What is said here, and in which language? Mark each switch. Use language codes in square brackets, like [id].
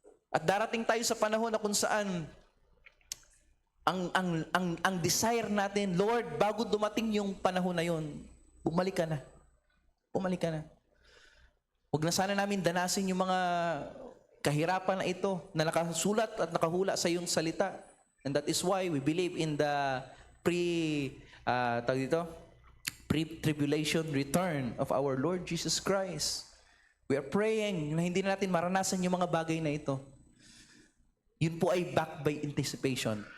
[tl] At darating tayo sa panahon na kung saan ang desire natin, Lord, bago dumating yung panahon na yun, bumalik ka na. Bumalik ka na. Huwag na sana namin danasin yung mga kahirapan na ito na nakasulat at nakahula sa iyong salita. [en] And that is why we believe in the pre-tribulation return of our Lord Jesus Christ. We are praying [tl] na hindi na natin maranasan yung mga bagay na ito. Yun po ay [en] backed by anticipation.